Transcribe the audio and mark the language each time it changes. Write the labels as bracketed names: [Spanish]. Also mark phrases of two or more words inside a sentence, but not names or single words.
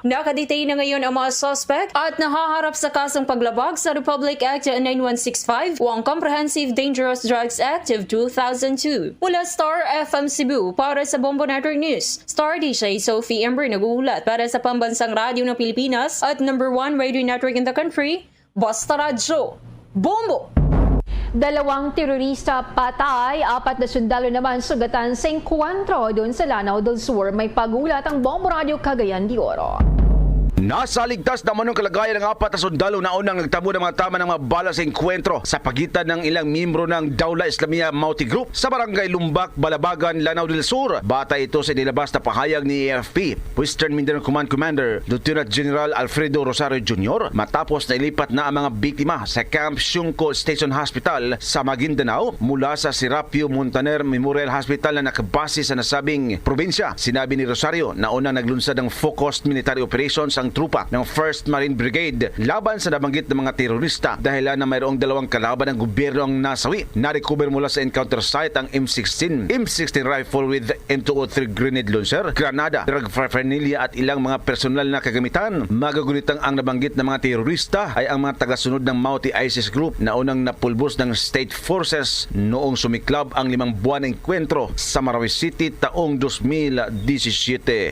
[Filipino] Nakadetain na ngayon ang mga suspect at nahaharap sa kasong paglabag sa Republic Act 9165 o ang Comprehensive Dangerous Drugs Act of 2002. Mula Star FM Cebu para sa Bombo Network News, Star DJ Sophie Ember nag-uulat para sa Pambansang Radyo ng Pilipinas at [English] number 1 radio network in the country, [Filipino] Basta Radyo, Bombo! 2 terorista patay, 4 na sundalo naman sugatan sa engkwentro doon sa Lanao del Sur. May pag-ulat ang Bombo Radio Cagayan de Oro. Nasa ligtas naman ng kalagayan ng 4 na sundalo na unang nagtamo ng mga tama ng mga bala sa enkwentro sa pagitan ng ilang miyembro ng Dawla Islamia Mauti Group sa barangay Lumbak, Balabagan, Lanao del Sur. Batay ito sa nilabas na pahayag ni AFP Western Mindanao Command Commander Lieutenant General Alfredo Rosario Jr. matapos na ilipat na ang mga biktima sa Camp Siungco Station Hospital sa Maguindanao mula sa Serapio Montaner Memorial Hospital na nakabase sa nasabing probinsya. Sinabi ni Rosario na unang naglunsad ng [English] focused military operations [Filipino] ang ang trupa ng 1st Marine Brigade laban sa nabanggit ng mga terorista dahilan na mayroong 2 kalaban ng gobyerno ang nasawi. Narecover mula sa [English] encounter site [Filipino] ang [English] M16 rifle with M203 grenade launcher, [Filipino] granada, [English] drug paraphernalia [Filipino] at ilang mga personal na kagamitan. Magagunitang ang nabanggit ng mga terorista ay ang mga tagasunod ng Mauti ISIS group na unang napulbos ng [English] state forces [Filipino] noong sumiklab ang 5 buwan ng enkwentro sa Marawi City taong 2017.